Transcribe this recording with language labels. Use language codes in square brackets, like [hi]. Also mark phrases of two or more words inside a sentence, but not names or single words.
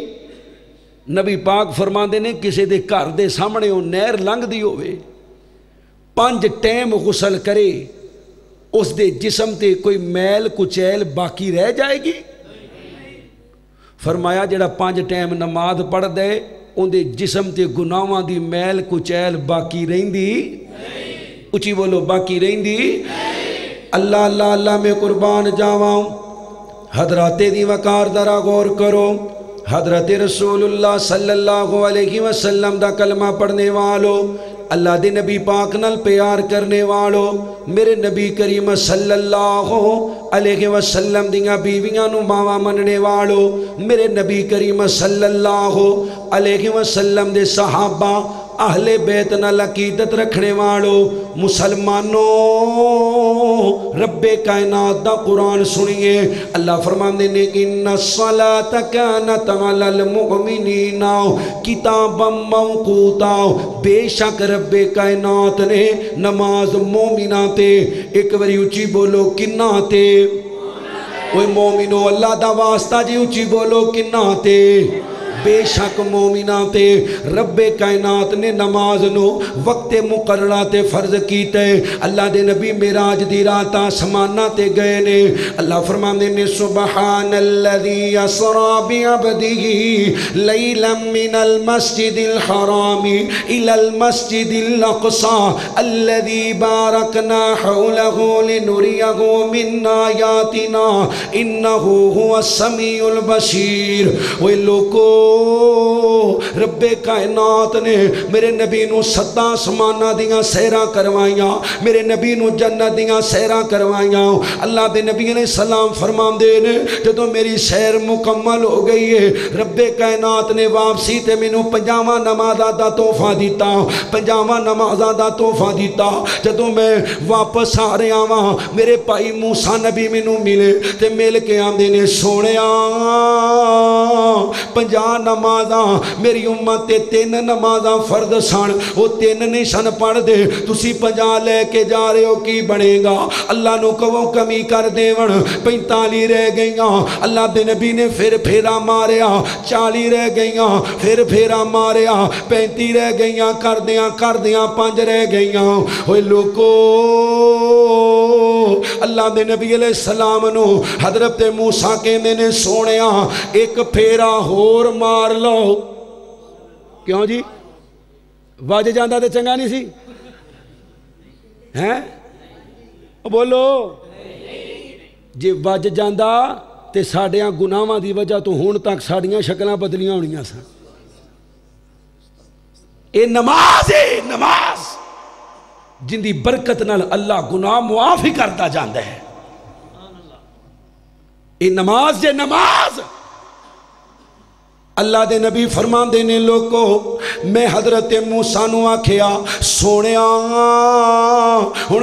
[pa] نبی پاک فرماندے نے کسی دے گھر دے سامنے وہ نہر لنگھ دی ہوئے 5 ٹائم غسل کرے اس دے جسم تے کوئی میل کچیل باقی رہ جائے گی؟ فرمایا جڑا 5 ٹائم نماز پڑھ دے ان دے جسم تے گناہاں دی میل کچیل باقی رہندی؟ اچھی بولو باقی رہندی؟ اللہ اللہ اللہ میں قربان جاواں حضرات دی وقار ذرا غور کرو حضرت رسول اللہ [ar] صلی اللہ علیہ وسلم [pa] دا کلمہ پڑھنے والو اللہ دے نبی پاک نال پیار کرنے والو میرے نبی کریم [ar] صلی اللہ علیہ وسلم [pa] دیاں بیویاں نو ماواں مننے والو میرے نبی کریم [ar] صلی اللہ علیہ وسلم [pa] دے صحابہ اہل بیت نال عقیدت رکھنے والو مسلمانوں رب کائنات دا قرآن سنیے اللہ فرماندے نے [ar] ان الصلاۃ کانت علی المؤمنین کتابا موقوتا [pa] بے شک رب کائنات نے نماز مومنہ تے ایک باری اچھی بولو کنہ تے اوہ مومنو اللہ دا واسطہ جی اچھی بولو کنہ تے بے شک مومنہ تے رب کائنات نے نماز نو وقت مقررہ تے فرض کیتے اللہ دے نبی معراج دی رات آسمانہ تے گئے نے اللہ فرماندے نے [ar] سبحان الذی اسری بعبدہ لیلا من المسجد الحرام الى المسجد الاقصى الذی بارکنا حولہ لنریہ من آیاتنا انہ هو السمیع البصیر [pa] وہ لوگوں رب کائنات نے میرے نبی نو 7 آسمانہ دیاں سیرہ کروائیاں میرے نبی نو جنت دیاں سیرہ کروائیاں اللہ دے نبی [ar] علیہ السلام [pa] فرمان دے نے جدو میری سیر مکمل ہو گئی ہے رب کائنات نے واپسی تے میں نو 50 نمازہ دا تحفہ دیتا 50 نمازہ دا تحفہ دیتا جدو میں واپس آ رہے آواں میرے پائی موسیٰ نبی میں نو ملے تے مل کے آمدے نے سونیا 50 نمازاں میری امت تے 3 نمازاں فرد سن وہ 3 نہیں سن پڑھ دے تسی 50 لے کے جا رہے ہو کی بنے گا اللہ نو کہو کمی کر دیون 45 رہ گئیاں اللہ دے نبی نے پھر پھیرا ماریا 40 رہ گئیاں پھر پھیرا ماریا 35 رہ گئیاں کر دیاں 5 رہ گئیاں اوہ لوگو اللہ دے نبی [ar] علیہ السلام [pa] نو حضرت موسیٰ کے میں نے سونیا ایک پھیرا ہور مار لو کیوں جی واجہ جاندہ تے چنگا نہیں سی ہیں بولو جی واجہ جاندہ تے ساڑیاں گناہاں دی وجہ تو ہون تک ساڑیاں شکلاں بدلیاں ہونیاں سا اے نماز ہے نماز جن دی برکت نال اللہ گناہ معاف ہی کرتا جاندہ ہے اے نماز جے نماز اللہ دے نبی فرمان دینے لوگو میں حضرت موسیٰ نو آکھیا سونیا ہن